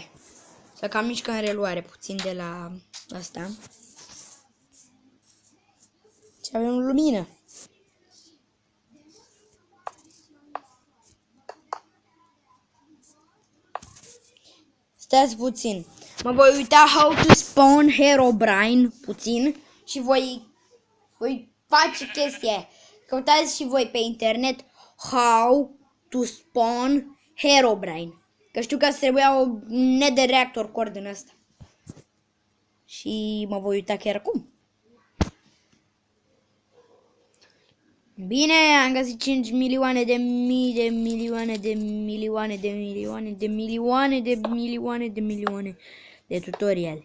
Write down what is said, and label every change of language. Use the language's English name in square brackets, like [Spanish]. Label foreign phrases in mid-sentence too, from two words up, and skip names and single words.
[Romanian] Să cam mișcă în reluare puțin de la asta. Și avem lumină. Stați puțin. Mă voi uita [English] how to spawn Herobrine [Romanian] puțin și voi face chestia. Căutați și voi pe internet [English] how to spawn Herobrine. [Romanian] Că știu că îți trebuia un [English] nether reactor core [Romanian] din ăsta. Și mă voi uita chiar acum. Bine, am găsit 5 milioane de mii de milioane de milioane de milioane de milioane de milioane de milioane de tutoriale.